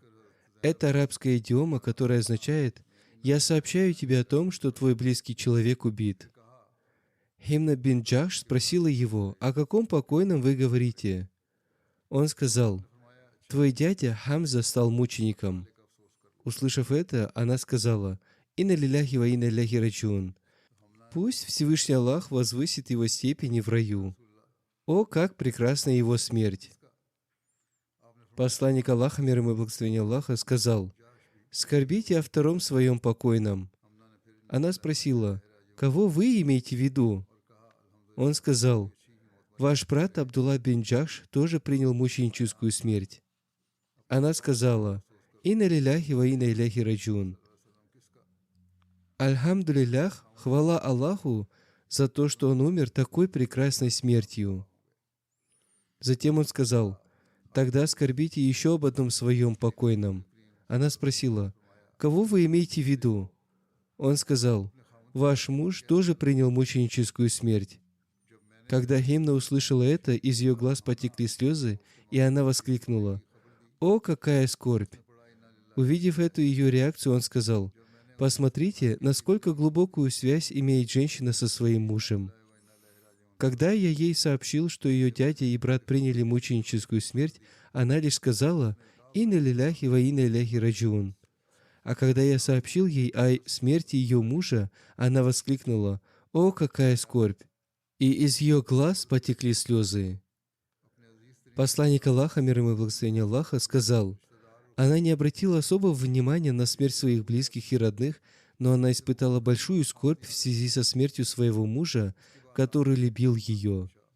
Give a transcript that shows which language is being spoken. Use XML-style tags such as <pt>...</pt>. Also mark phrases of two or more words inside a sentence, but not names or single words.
<ru>Это арабская идиома, которая означает: «Я сообщаю тебе о том, что твой близкий человек убит». Химна бин Джахш спросила его: «О каком покойном вы говорите?» Он сказал: «Твой дядя Хамза стал мучеником». Услышав это, она сказала:</ru> <ar>«إنا لله وإنا إليه راجعون».</ar> <ru>Пусть Всевышний Аллах возвысит его степени в раю. О, как прекрасна его смерть! Посланник Аллаха, мир ему и благословение Аллаха, сказал: скорбите о втором своем покойном. Она спросила, кого вы имеете в виду? Он сказал, ваш брат Абдулла бин Джахш тоже принял мученическую смерть. Она сказала,</ru> <ar>«إنا لله وإنا إليه راجعون».</ar> <ru>Альхамдулиллях, хвала Аллаху за то, что он умер такой прекрасной смертью. Затем он сказал, «Тогда скорбите еще об одном своем покойном». Она спросила, «Кого вы имеете в виду?» Он сказал, «Ваш муж тоже принял мученическую смерть». Когда Химна услышала это, из ее глаз потекли слезы, и она воскликнула, «О, какая скорбь!» Увидев эту ее реакцию, он сказал, «Посмотрите, насколько глубокую связь имеет женщина со своим мужем». Когда я ей сообщил, что ее дядя и брат приняли мученическую смерть, она лишь сказала,</ru> <ar>«إنا لله وإنا إليه راجعون».</ar> <ru>А когда я сообщил ей о смерти ее мужа, она воскликнула, «О, какая скорбь!» И из ее глаз потекли слезы. Посланник Аллаха, мир ему и благословение Аллаха, сказал, она не обратила особого внимания на смерть своих близких и родных, но она испытала большую скорбь в связи со смертью своего мужа, который любил ее.</ru>